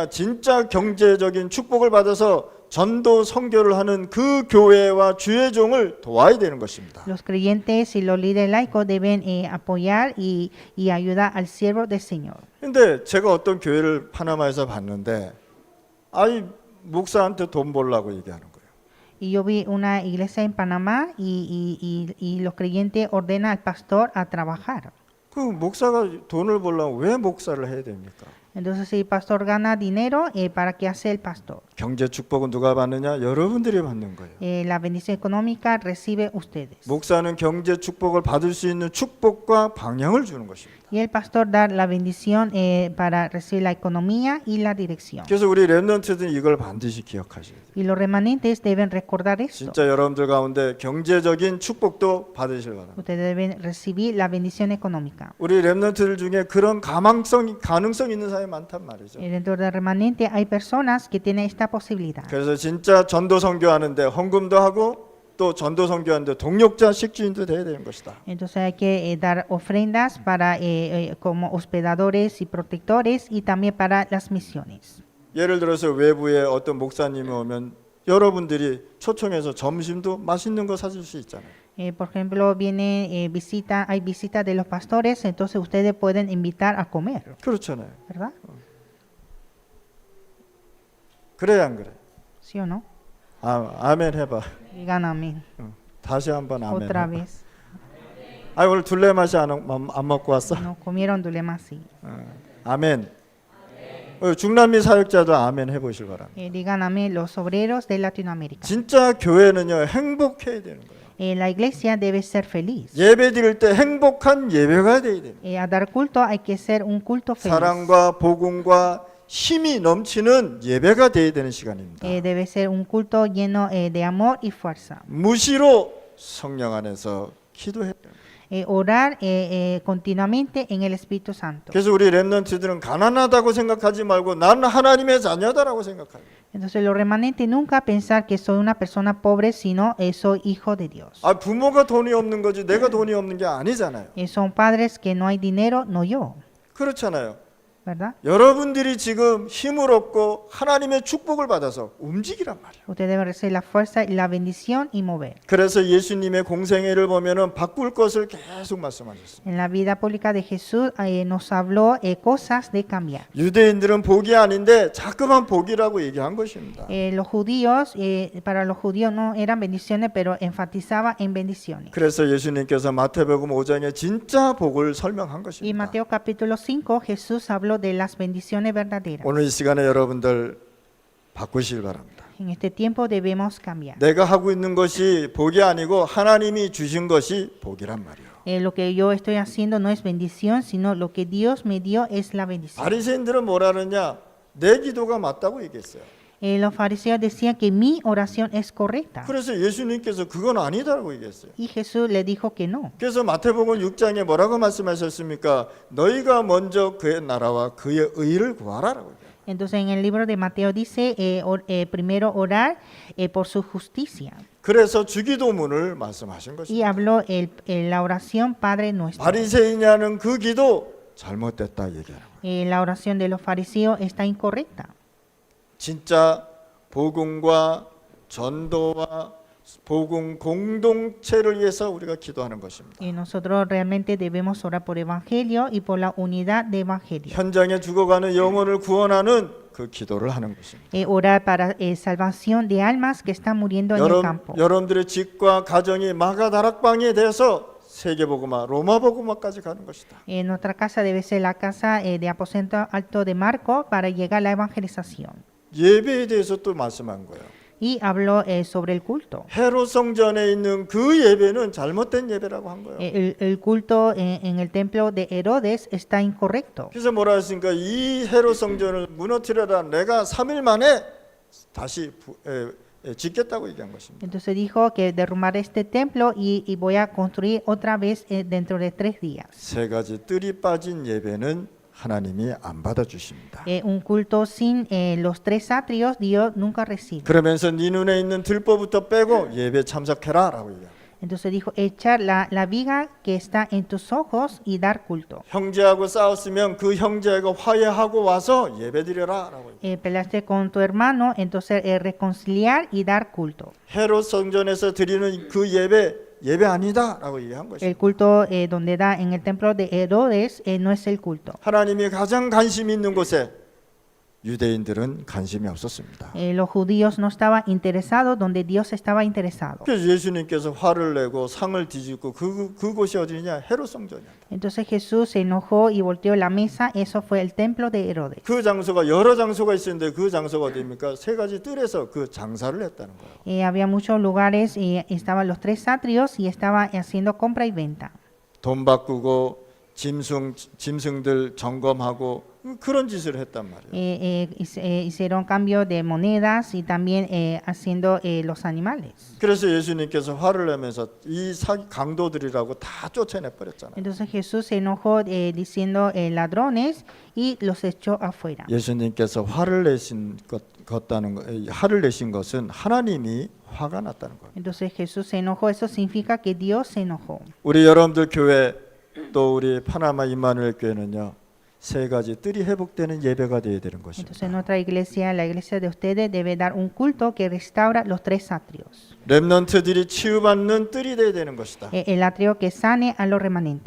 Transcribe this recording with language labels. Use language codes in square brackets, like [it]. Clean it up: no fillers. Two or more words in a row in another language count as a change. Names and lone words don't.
[ko] 진짜 경제적인 축복을 받아서 전도 선교를 하는 그 교회와 주의 종을 도와야 되는 것입니다. [es] Los creyentes y los líderes laicos deben apoyar y ayudar al siervo del Señor. [ko] 근데 제가 어떤 교회를 파나마에서 봤는데 목사한테 돈 벌라고 얘기하는 거예요. [es] Y yo vi una iglesia en Panamá y los creyentes ordenan al pastor a trabajar. [ko] 그 목사가 돈을 벌려면 왜 목사를 해야 됩니까? [es] Entonces, si el pastor gana dinero, ¿para qué hace el pastor? [ko] 경제 축복은 누가 받느냐? 여러분들이 받는 거예요. [es] La bendición económica recibe ustedes. [ko] 목사는 경제 축복을 받을 수 있는 축복과 방향을 주는 것입니다. [es] Y el pastor da la bendición para recibir la economía y la dirección. [ko] 그래서 우리 렘넌트들은 이걸 반드시 기억하셔야 돼요. [es] Y los remanentes deben recordar esto. [ko] 진짜 여러분들 가운데 경제적인 축복도 받으실 바랍니다. [es] Ustedes deben recibir la bendición económica. [ko] 우리 렘넌트들 중에 그런 가능성 있는 사람이 많단 말이죠. [es] Dentro del remanente hay personas que tienen esta posibilidad. [ko] 그래서 진짜 전도 선교하는데 헌금도 하고 또 전도 선교하는데 동력자 식주인도 돼야 되는 것이다. [es] Entonces hay que dar ofrendas para como hospedadores y protectores y también para las misiones. [ko] 예를 들어서 외부에 어떤 목사님이 오면 여러분들이 초청해서 점심도 맛있는 거 사줄 수 있잖아요. [es] Por ejemplo, hay visitas de los pastores, entonces ustedes pueden invitar a comer, [ko] 그렇잖아요. [es] ¿verdad? [ko] 그래 안 그래? [es] ¿Sí o no? [ko] 아멘 해봐. [es] Digan amén. [ko] 다시 한번 아멘. [es] Otra [ko] 해봐. [es] vez. [ko] 오늘 둘레맛이 안 먹고 왔어? [es] No comieron dulema así. [ko] 아멘. 중남미 사역자도 아멘 해보실 바랍니다. [es] Digan amén los obreros de Latinoamérica. [ko] 진짜 교회는요 행복해야 되는 거예요. [es] La iglesia debe ser feliz. [ko] 예배 드릴 때 행복한 예배가 돼야 돼요. [es] A dar culto hay que ser un culto feliz. [ko] 사랑과 복음과 힘이 넘치는 예배가 돼야 되는 시간입니다. [es] Debe ser un culto lleno de amor y fuerza. [ko] 무시로 성령 안에서 기도해야 돼요. [es] Orar continuamente en el Espíritu Santo. [ko] 그래서 우리 렘넌트들은 가난하다고 생각하지 말고 나는 하나님의 자녀다라고 생각해요. [es] Entonces los remanentes nunca pensar que soy una persona pobre, sino soy hijo de Dios. [ko] 부모가 돈이 없는 거지 내가 돈이 없는 게 아니잖아요. [es] Son padres que no hay dinero, no yo, [ko] 그렇잖아요. [es] ¿verdad? [ko] 여러분들이 지금 힘을 얻고 하나님의 축복을 받아서 움직이란 말이에요. [es] Usted debe recibir la fuerza y la bendición y mover. [ko] 그래서 예수님의 공생애를 보면은 바꿀 것을 계속 말씀하셨어요. [es] En la vida pública de Jesús nos habló cosas de cambiar. [ko] 유대인들은 복이 아닌데 자꾸만 복이라고 얘기한 것입니다. [es] Los judíos, para los judíos no eran bendiciones, pero enfatizaba en bendiciones. [ko] 그래서 예수님께서 마태복음 5장에 진짜 복을 설명한 [es] Y [ko] 것입니다. [es] Mateo capítulo 5, Jesús habló de las bendiciones verdaderas. [ko] 오늘 이 시간에 여러분들 바꾸실 바랍니다. [es] En este tiempo debemos cambiar. [ko] 내가 하고 있는 것이 복이 아니고 하나님이 주신 것이 복이란 말이에요. [es] Lo que yo estoy haciendo no es bendición, sino lo que Dios me dio es la bendición. [ko] 바리새인들은 뭐라 그러냐? 내 기도가 맞다고 얘기했어요. [es] Los fariseos decían que mi oración es correcta. [ko] 그래서 예수님께서 그건 아니다라고 얘기했어요. [es] Y Jesús le dijo que no. [ko] 그래서 마태복음 6장에 뭐라고 말씀하셨습니까? 너희가 먼저 그의 나라와 그의 의를 구하라라고 얘기해요. [es] Entonces en el libro de Mateo dice primero orar por su justicia. [ko] 그래서 주기도문을 말씀하신 [es] Y [ko] 것입니다. [es] habló la oración Padre Nuestro. [ko] 바리새인이 하는 그 기도 잘못됐다 얘기하는 거예요. [es] La oración de los fariseos está incorrecta. [ko] 진짜 복음과 전도와 복음 공동체를 위해서 우리가 기도하는 것입니다. [es] Y nosotros realmente debemos orar por evangelio y por la unidad de evangelio. [ko] 현장에 죽어가는 영혼을 구원하는 그 기도를 하는 것입니다. [es] Orar para salvación de almas que están muriendo en el campo. [ko] 여러분들의 집과 가정이 마가다락방이 돼서 세계복음화, 로마복음화까지 가는 것이다. [es] Nuestra casa debe ser la casa de aposento alto de Marco para llegar a la evangelización. [ko] 예배에 대해서 또 말씀한 거예요. [es] Y habló sobre el culto. [ko] 헤롯 성전에 있는 그 예배는 잘못된 예배라고 한 거예요. [es] El culto en el templo de Herodes está incorrecto. [ko] 그래서 뭐라 했습니까? 이 헤롯 성전을 무너뜨려라. 내가 3일 만에 다시 짓겠다고 얘기한 것입니다. [es] Entonces dijo que derrumbaré este templo y voy a construir otra vez dentro de 3 días. [ko] 세 가지 뜰이 빠진 예배는 하나님이 안 받아주십니다. [es] Un culto sin los 3 atrios Dios nunca recibe. [ko] 그러면서 네 눈에 있는 들보부터 빼고 예배 참석해라 라고 얘기합니다. [es] Entonces dijo, echar la viga que está en tus ojos y dar culto. [ko] 형제하고 싸웠으면 그 형제가 화해하고 와서 예배드려라 라고 얘기합니다. [es] Peleaste con tu hermano, entonces reconciliar y dar culto. [ko] 헤롯 성전에서 드리는 그 예배 아니다 라고 얘기한 것입니다. [es] El culto donde da en el templo de Herodes no es el culto. [ko] 하나님이 가장 관심 있는 곳에 유대인들은 관심이 없었습니다. [es] Los judíos no estaban interesados donde Dios estaba interesado. [ko] 그래서 예수님께서 화를 내고 상을 뒤집고 그곳이 어디냐? 헤롯 성전이야. [es] Entonces Jesús se enojó y volteó la mesa. Eso fue el templo de Herodes. [ko] 그 장소가 여러 장소가 있었는데 그 장소가 어디입니까? 세 가지 뜰에서 그 장사를 했다는 거예요. [es] Había muchos lugares y estaban los 3 atrios y estaba haciendo compra y venta. [ko] 돈 바꾸고 짐승들 점검하고 그런 짓을 했단 말이에요. [es] Hicieron cambio de monedas y también haciendo los animales. [ko] 그래서 예수님께서 화를 내면서 이 강도들이라고 다 쫓아내 버렸잖아요. [es] Entonces Jesús se enojó diciendo ladrones y los echó afuera. [ko] 예수님께서 화를 내신 것은 하나님이 화가 났다는 거예요. [es] Entonces Jesús se enojó. Eso significa que Dios se enojó. [ko] 우리 여러분들 교회 또 우리 파나마 임마누엘 교회는요. 세 가지 뜰이 회복되는 예배가 되어야 되는 [es] Entonces [ko] 것입니다. [es] nuestra iglesia, la iglesia de ustedes, debe dar un culto que restaura los tres atrios. [ko] 렘넌트들이 치유받는 뜰이 되어야 되는 것이다. [es] El atrio que sane a los remanentes.